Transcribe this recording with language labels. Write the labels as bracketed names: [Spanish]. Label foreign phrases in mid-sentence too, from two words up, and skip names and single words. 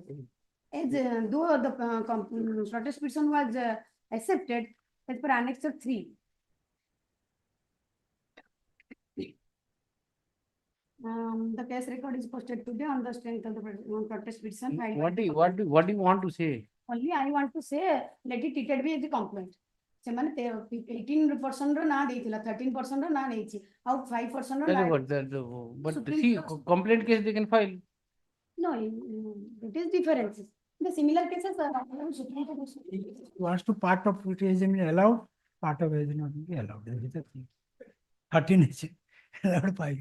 [English] As though the protest petition was accepted as per Annexure 3. The case record is posted today on the strength of the protest petition. What do you want to say? Only I want to say, let it treated be as a complaint. [Odia] 18% ର ନା ଦେଇଥିଲା 13% ର ନା ନେଇଛି ଆଉ 5% ର ନା [English] But see, complaint case they can file. no, it is different. The similar cases are Wants to part of it is allowed, part of it is not allowed. That is the thing. 13 is allowed 5.